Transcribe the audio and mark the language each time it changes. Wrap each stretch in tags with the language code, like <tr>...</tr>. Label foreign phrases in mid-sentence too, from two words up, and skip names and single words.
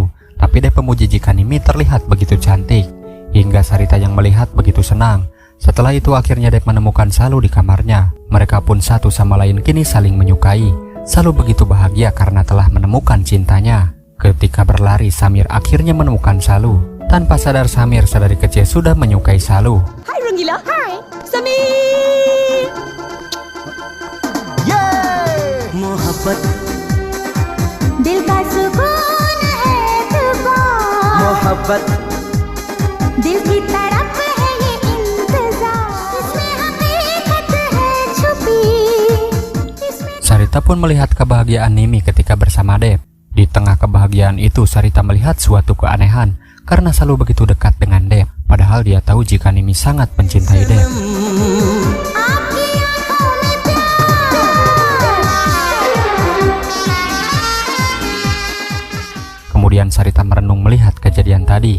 <id>Tapi Dev memuji jika Nimi terlihat begitu cantik. Hingga Sarita yang melihat begitu senang. Setelah itu akhirnya Dev menemukan Salu di kamarnya. Mereka pun satu sama lain kini saling menyukai. Salu begitu bahagia karena telah menemukan cintanya. Ketika berlari, Samir akhirnya menemukan Salu. Tanpa sadar Samir sedari kecil sudah menyukai Salu.</id> <hi>हाय रंगीला, हाय समीर। मोहब्बत दिल का सुकून है दुआ, मोहब्बत दिल की तड़प है ये इंतजार, इसमें हकीकत है छुपी।</hi> <id>Sarita pun melihat kebahagiaan Nimi ketika bersama Dev. Di tengah kebahagiaan itu Sarita melihat suatu keanehan karena Salu begitu dekat dengan Dev. Padahal dia tahu jika Nimi sangat mencintai Dev. Kemudian Sarita merenung melihat kejadian tadi.</id>